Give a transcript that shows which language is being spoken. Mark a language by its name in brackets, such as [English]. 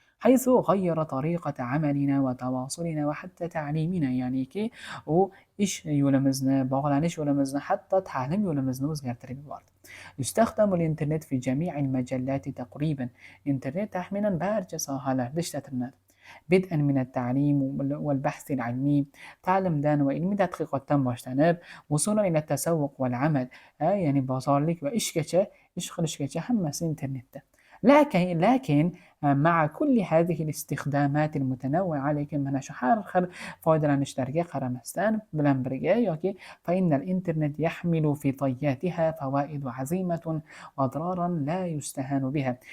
[Arabic] حيث غير طريقة عملنا وتواصلنا وحتى تعليمنا [Uzbek] ya'niki u ish yo'limizni, bog'lanish yo'limizni, hatto ta'lim yo'limizni o'zgartirib yubordi. [Arabic] يستخدم الإنترنت في جميع المجالات تقريبا. [Uzbek] internet taxminan barcha sohalarda ishlatiladi. [Arabic] بدءا من التعليم والبحث العلمي، [Uzbek] ta'limdan va ilmiy tadqiqotdan boshlanib [Arabic] وصولا إلى التسوق والعمل، [Uzbek] ya'ni bozorlik va ishgacha, ish qilishgacha hammasi internetda. [Arabic] لكن مع كل هذه الاستخدامات المتنوعة، [Uzbek] lekin mana shu har xil foydalanishlarga qaramasdan bilan birga yoki [Arabic] فإن الإنترنت يحمل في طياتها فوائد عظيمة وأضرارا لا يستهان بها.